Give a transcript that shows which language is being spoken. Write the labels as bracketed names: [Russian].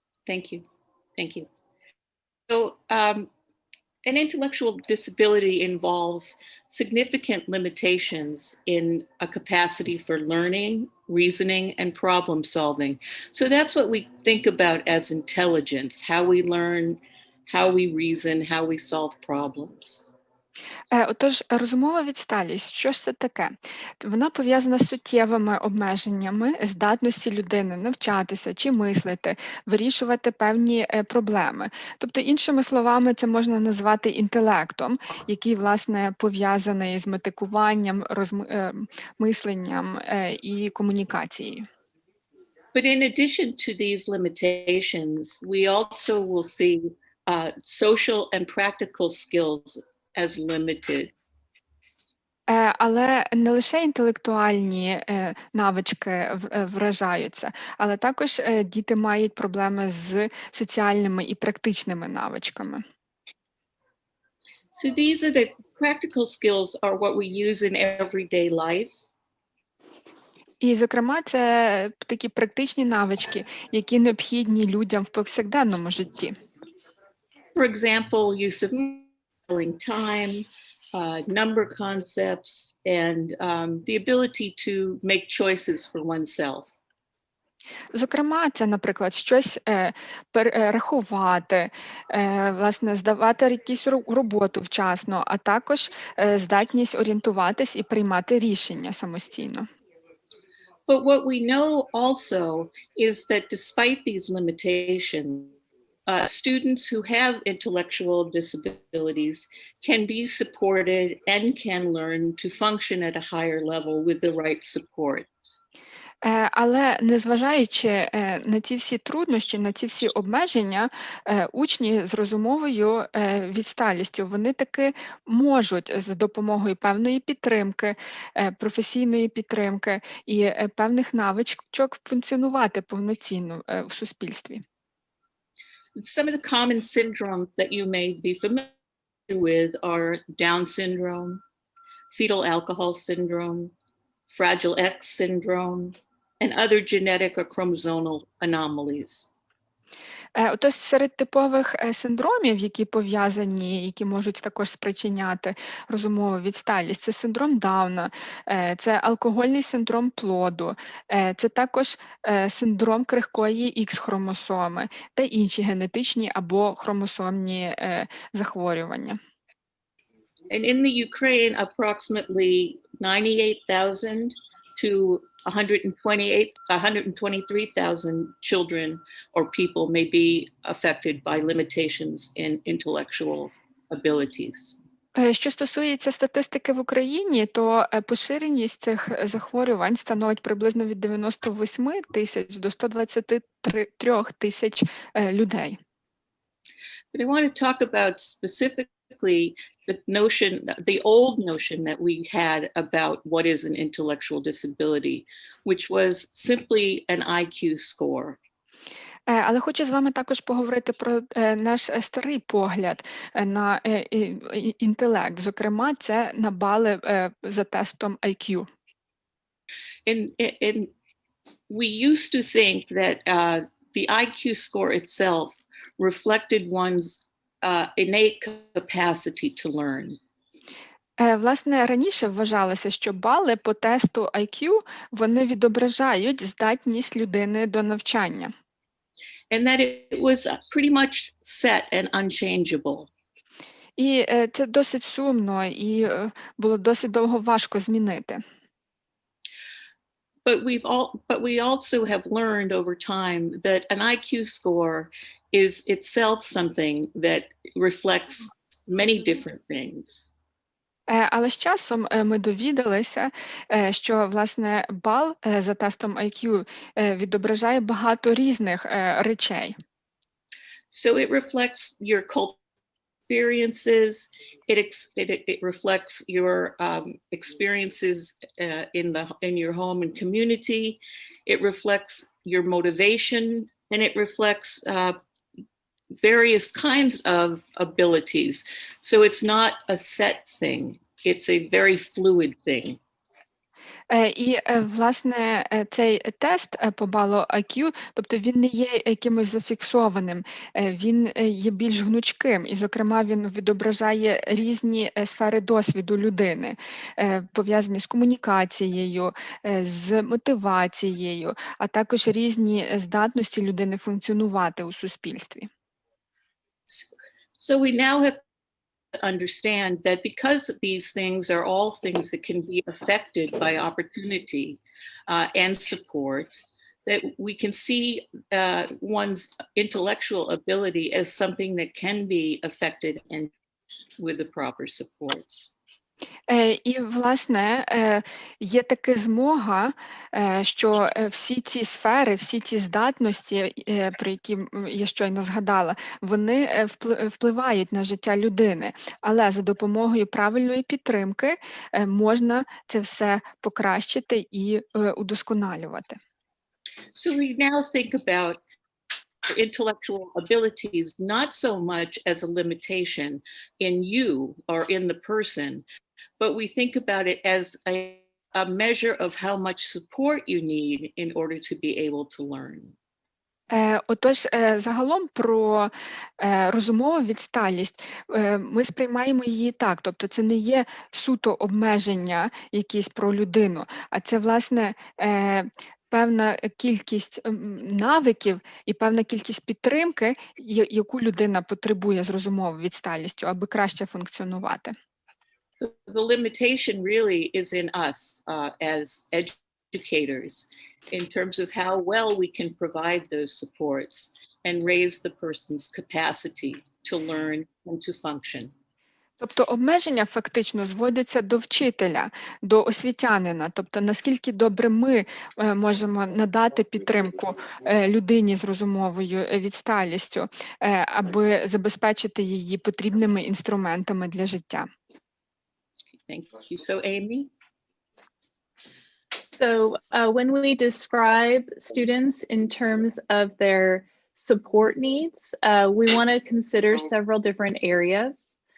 [English] Thank you. Thank you. So an intellectual disability involves significant limitations in a capacity for learning, reasoning, and problem solving. So that's what we think about as intelligence, how we learn, how we reason, how we solve problems. [Ukrainian] Отож, розумова відсталість, що ж це таке? Вона пов'язана з суттєвими обмеженнями здатності людини навчатися чи мислити, вирішувати певні проблеми. Тобто, іншими словами, це можна назвати інтелектом, який, власне, пов'язаний з метикуванням, мисленням і комунікацією. [English] But in addition to these limitations, we also will see social and practical skills as limited. [Ukrainian] Але не лише інтелектуальні навички вражаються, але також діти мають проблеми з соціальними і практичними навичками. [English] So these are the practical skills are what we use in everyday life. [Ukrainian] І, зокрема, це такі практичні навички, які необхідні людям в повсякденному житті. [English] For example, use of time, number concepts, and the ability to make choices for oneself. [Ukrainian] Зокрема, це, наприклад, щось рахувати, власне, здавати якусь роботу вчасно, а також здатність орієнтуватись і приймати рішення самостійно. [English] But what we know also is that despite these limitations, students who have intellectual disabilities can be supported and can learn to function at a higher level with the right supports. [Ukrainian] Але незважаючи на ці всі труднощі, на ці всі обмеження, учні з розумовою відсталістю, вони таки можуть за допомогою певної підтримки, професійної підтримки і певних навичок функціонувати повноцінно в суспільстві. [English] Some of the common syndromes that you may be familiar with are Down syndrome, fetal alcohol syndrome, Fragile X syndrome, and other genetic or chromosomal anomalies. [Ukrainian] Отож, серед типових синдромів, які пов'язані, які можуть також спричиняти розумову відсталість, це синдром Дауна, це алкогольний синдром плоду, це також синдром крихкої Х-хромосоми та інші генетичні або хромосомні захворювання. [English] And in the Ukraine, approximately 98,000 to 123,000 children or people may be affected by limitations in intellectual abilities. [Ukrainian] Що стосується статистики в Україні, то поширеність цих захворювань становить приблизно від 98 тисяч до 123 тисяч людей. [English] But I want to talk about specifically the old notion that we had about what is an intellectual disability, which was simply an IQ score. [Ukrainian] Але хочу з вами також поговорити про наш старий погляд на інтелект. Зокрема, це на бали за тестом IQ. [English] And we used to think that the IQ score itself reflected one's innate capacity to learn. [Ukrainian] Власне, раніше вважалося, що бали по тесту IQ, вони відображають здатність людини до навчання. [English] And that it was pretty much set and unchangeable. [Ukrainian] І це досить сумно, і було досить довго важко змінити. [English] But we also have learned over time that an IQ score is itself something that reflects many different things. [Ukrainian] Але з часом ми довідалися, що, власне, бал за тестом IQ відображає багато різних речей. [English] So it reflects your cultural experiences, it reflects your experiences in your home and community, it reflects your motivation, and it reflects various kinds of abilities. So it's not a set thing, it's a very fluid thing. [Ukrainian] І, власне, цей тест по балу IQ, тобто він не є якимось зафіксованим, він є більш гнучким, і, зокрема, він відображає різні сфери досвіду людини, пов'язані з комунікацією, з мотивацією, а також різні здатності людини функціонувати у суспільстві. [English] So we now have to understand that because these things are all things that can be affected by opportunity and support, that we can see one's intellectual ability as something that can be affected and with the proper supports. [Ukrainian] І, власне, є така змога, що всі ці сфери, всі ці здатності, про які я щойно згадала, вони впливають на життя людини, але за допомогою правильної підтримки можна це все покращити і удосконалювати. [English] So we now think about intellectual abilities not so much as a limitation in you or in the person, but we think about it as a measure of how much support you need in order to be able to learn. [Ukrainian] Отож, загалом про розумову відсталість ми сприймаємо її так, тобто це не є суто обмеження якісь про людину, а це, власне, певна кількість навиків і певна кількість підтримки, яку людина потребує з розумовою відсталістю, аби краще функціонувати. [English] The limitation really is in us as educators in terms of how well we can provide those supports and raise the person's capacity to learn and to function. [Ukrainian] Тобто обмеження фактично зводяться до вчителя, до освітянина, тобто наскільки добре ми можемо надати підтримку людині з розумовою відсталістю, аби забезпечити її потрібними інструментами для життя. [English] Thank you. So, Amy? So when we describe students in terms of their support needs, we want to consider several different areas.